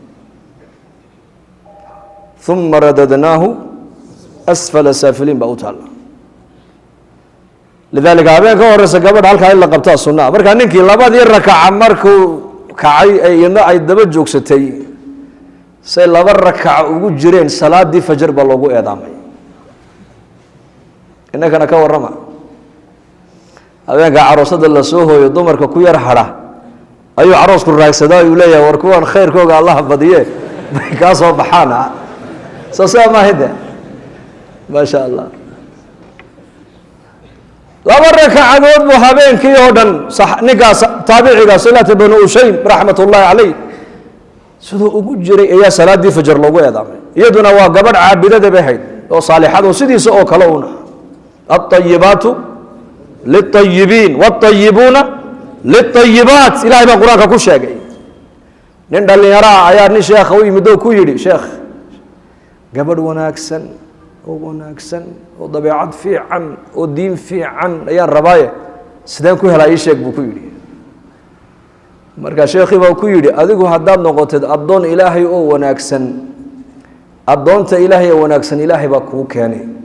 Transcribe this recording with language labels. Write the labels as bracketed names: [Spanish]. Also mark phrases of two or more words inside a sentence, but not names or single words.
[Arabic] ثم رددناه أسفل سافلين [Somali] ba utaala lidalika habeenka horeysa gabadha halka in la qabtaa sunnah marka ninkii labadii rakaca markuu kacay ay daba joogsatay say laba rakaca ugu jireen salaadii fajr ba loogu eedaamay inagana ka warrama habeenka aroosada la soo hooyo dumarka ku yar hara ayuu aroosku raagsadaa uu leeyahay war kuwan khayrkooga Allah badiye ka soo baxana soo ma hada [Arabic] ما شاء الله [Somali] laba rakacadood buu habeenkii oo dhan ninkaas taabiciga salaat ibn ushaym [Arabic] رحمة الله عليه [Somali] sidoo ugu jiray ayaa salaadii fajr loogu eedaamay iyaduna waa gabadh caabidada bahayd oo saalixad oo sidiisa oo kale una [Arabic] الطيبات للطيبين والطيبون للطيبات [Somali] ilaahay baa quraanka ku sheegay nin dhalinyaro ayaa nin sheekh u yimid oo ku yiri sheekh gabadh wanaagsan oo wanaagsan oo dabeecad fiican oo diin fiican ayaan rabaaye sideen ku helay sheeg buu ku yiri marka sheekhi baa ku yiri adigu haddaad noqotid adoon ilaahay oo wanaagsan adoonta ilaahay oo wanaagsan ilaahay baa kuu keenay